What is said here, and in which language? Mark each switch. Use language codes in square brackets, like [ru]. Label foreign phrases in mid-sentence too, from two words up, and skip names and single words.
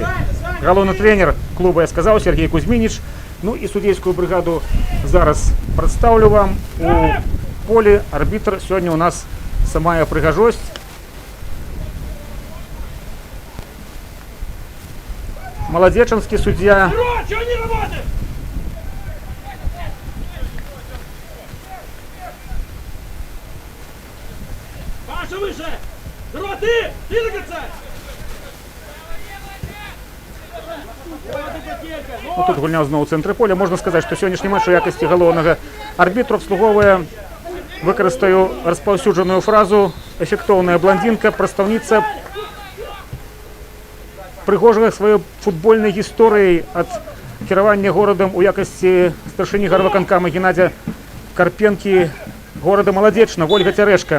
[be] Галоўны трэнер клуба, я сказаў, Сергей Кузьмініч. Ну і судейскую брыгаду зараз прадстаўлю вам. У полі арбітр сёння у нас самая прыгажосць. Маладзечанскі суддзя [ru] выше! Здорово, ты! Двигаться! [be] Ну, тут гульня зноў у цэнтры поля. Можна сказаць, што сённяшні матч у якасці галоўнага арбітру абслугоўвае, выкарыстаю распаўсюджаную фразу, эфектоўная блондинка, прадстаўніца прыгожага сваёй футбольнай гісторыяй ад кіравання горадам у якасці старшыні гарвыканкама Геннадзя Карпенкі горада Маладзечна, Вольга Цярэшка.